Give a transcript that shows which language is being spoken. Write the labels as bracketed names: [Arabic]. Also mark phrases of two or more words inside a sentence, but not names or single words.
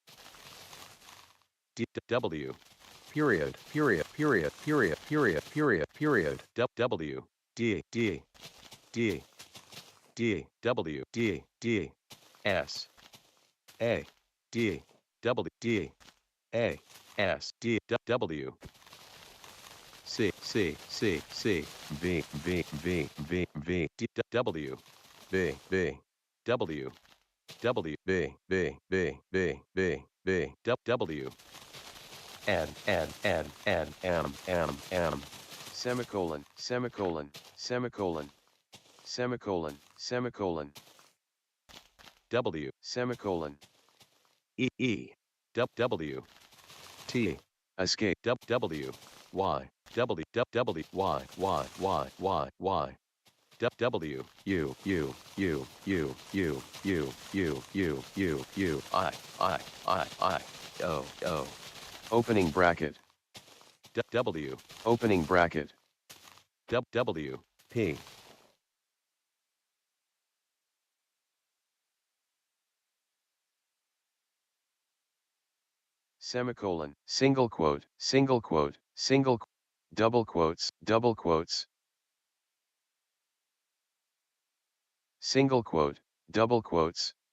[English] D, W, period, period, period, period, period, period, period, W, D, D, D, D, W, D, D, S, A, D, W, D, A, S, D, W, C, C, C, C, V, V, V, V, V, D, W, B, B, W, W, B, B, B, B, B, B, W, N, M, semicolon, semicolon, semicolon, semicolon, semicolon, W, semicolon, W, T, escape, W, Y, W, W, Y, Y, Y, Y, Y, W, U, U, U, U, U, U, U, U, U, U, I, O, opening bracket, W, opening bracket, W, P, semicolon, single quote, double quotes, single quote, double quotes,